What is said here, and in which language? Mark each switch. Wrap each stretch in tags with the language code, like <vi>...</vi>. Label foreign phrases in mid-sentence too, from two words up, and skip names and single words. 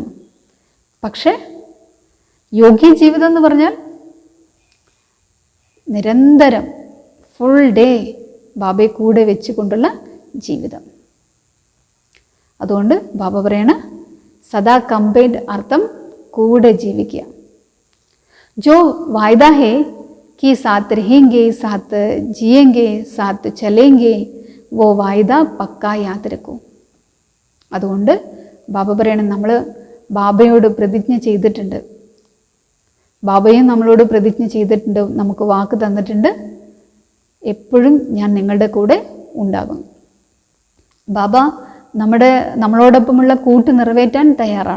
<ml>പക്ഷേ യോഗി ജീവിതം എന്ന് പറഞ്ഞാൽ നിരന്തരം</ml> <en>full day</en> <ml>ബാബയെ കൂടെ വെച്ചുകൊണ്ടുള്ള ജീവിതം. അതുകൊണ്ട് ബാബ പറയണ സദാ കമ്പൈൻഡ് അർത്ഥം കൂടെ ജീവിക്കുക.</ml> <hi>जो वायदा है कि साथ रहेंगे, साथ जिएंगे, साथ चलेंगे, वो वायदा पक्का याद रखो.</hi> <ml>അതുകൊണ്ട് ബാബ പറയണം, നമ്മൾ ബാബയോട് പ്രതിജ്ഞ ചെയ്തിട്ടുണ്ട്, ബാബയും നമ്മളോട് പ്രതിജ്ഞ ചെയ്തിട്ടുണ്ട്, നമുക്ക് വാക്ക് തന്നിട്ടുണ്ട്, എപ്പോഴും ഞാൻ നിങ്ങളുടെ കൂടെ ഉണ്ടാകും. ബാബ നമ്മളോടൊപ്പമുള്ള കൂട്ട് നിറവേറ്റാൻ തയ്യാറാണ്.</ml>